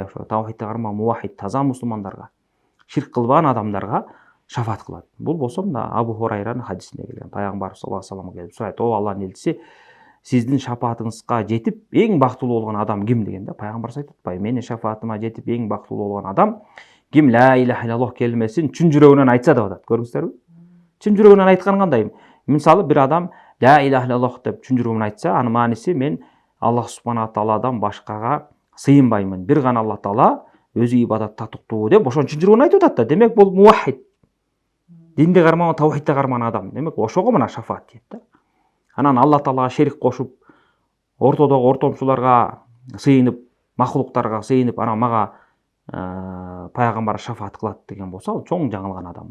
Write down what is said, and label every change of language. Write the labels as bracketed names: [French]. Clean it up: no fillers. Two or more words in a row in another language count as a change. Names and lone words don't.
[Kyrgyz] Ошо тавхидти кармаган муваххид таза мусулмандарга, ширк кылбаган адамдарга шафаат кылат. Бул болсо мына Абу Хурайранын хадисинде келген. Пайгамбар [Arabic] صلى الله عليه [Kyrgyz] вассаламга келип сурайт: "О Алланын элчиси, сиздин шафаатыңызга жетип эң бактылуу болгон адам ким?" дегенде, пайгамбар айтып атпайбы: "Менин шафаатыма жетип эң бактылуу болгон адам ким [Arabic] لا إله إلا الله [Kyrgyz] келмесин чын жүрөгүнөн айтса" деп атат. Көрүңүздөрбү? Чын жүрөгүнөн айткан кандай? Мисалы бир адам [Arabic] لا إله إلا الله [Kyrgyz] деп чын жүрөгүнөн айтса, анын мааниси мен [Arabic] الله سبحانه [Kyrgyz] тааладан башкага сыйынбаймын. Бир гана Алла таала өзү ибадат татыктуу деп ошон чын жүрөгүнөн айтып атат да. Демек бул муваххид. Динди кармаган, тавхидти кармаган адам. Демек ошого мына шафаат дейт да. Анан Алла таалага шерик кошуп, ортодогу ортомчуларга сыйынып, махлуктарга сыйынып, анан мага пайгамбар шафаат кылат деген болсо, ал чоң жаңылган адам.